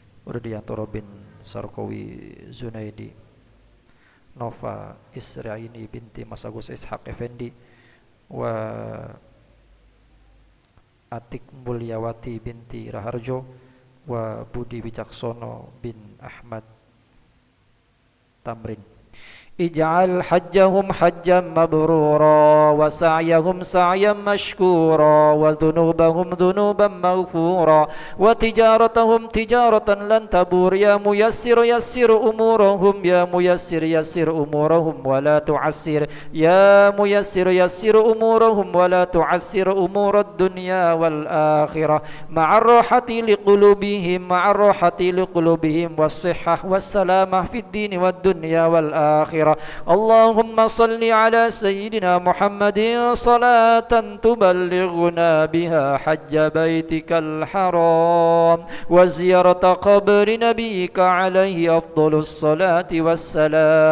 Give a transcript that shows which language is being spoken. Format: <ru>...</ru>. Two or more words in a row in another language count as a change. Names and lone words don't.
<ar>Rudiantoro bin Sarkawi Zunaidi, Nova Israini binti Mas Agus Ishaq Effendi, wa Atik Mulyawati binti Raharjo, wa Budi Wicaksono bin Ahmad Tamrin. اجعل حجهم حجا مبرورا وسعيهم سعيا مشكورا وذنوبهم ذنوبا مغفورة وتجارتهم تجارة لن تبور. يا ميسر يسر أمورهم، يا ميسر يسر أمورهم ولا تعسر، يا ميسر يسر أمورهم ولا تعسر أمور الدنيا والآخرة مع الراحة لقلوبهم، مع الراحة لقلوبهم والصحة والسلامة في الدين والدنيا والآخرة. اللهم صل على سيدنا محمد صلاة تبلغنا بها حج بيتك الحرام وزيارة قبر نبيك عليه أفضل الصلاة والسلام.</ar>